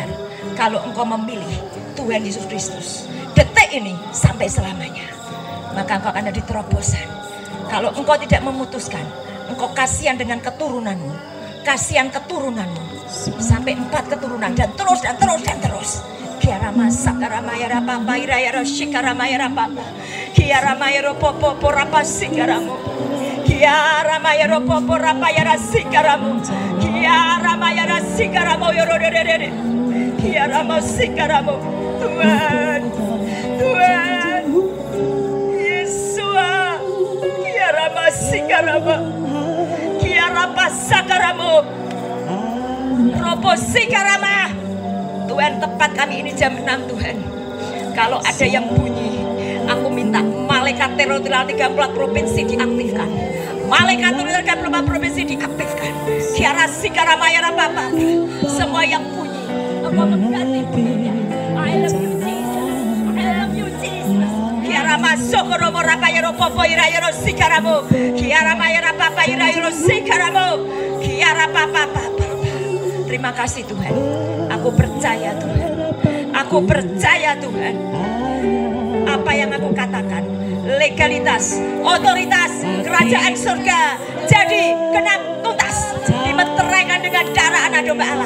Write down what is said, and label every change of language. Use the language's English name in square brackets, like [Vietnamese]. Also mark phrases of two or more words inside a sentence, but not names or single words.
[Indonesian] Kalau engkau memilih Tuhan Yesus Kristus, detik ini sampai selamanya, maka engkau akan ada di terobosan. Kalau engkau tidak memutuskan, engkau kasihan dengan keturunanmu, kasihan keturunanmu, sampai 4 keturunan dan terus dan terus dan terus. Kiarama sakaramaya rapapa iraya roshikaramaya rapapa. Kiaramaya ropopo porapa sikaramu. Kiaramaya ropopo rapaya rasikaramu. Kiaramaya rasikaramu yorodedede. Kiarama sikaramu. Tuhan, Tuhan, Yesua. Kiarama sikarama. Kiarapa sakaramu. Ropo sikarama. Tuhan, tepat kami ini jam 6 Tuhan. Kalau ada yang bunyi, aku minta malaikat teritorial 34 provinsi diaktifkan. Malaikat teritorial 34 provinsi diaktifkan. Kiara sikaramaya rapapa. Semua yang bunyi, engkau mengganti bunyinya. [English] I love you Jesus. I love you Jesus. Kiara masuk ke romo rapaya ropopo iraya ro sikaramu. Kiara maya rapapa iraya ro sikaramu. Kiara papa. [Indonesian] Terima kasih Tuhan. Aku percaya Tuhan. Aku percaya Tuhan. Apa yang aku katakan, legalitas, otoritas, kerajaan surga jadi genap tuntas, dimeteraikan dengan darah anak domba Allah.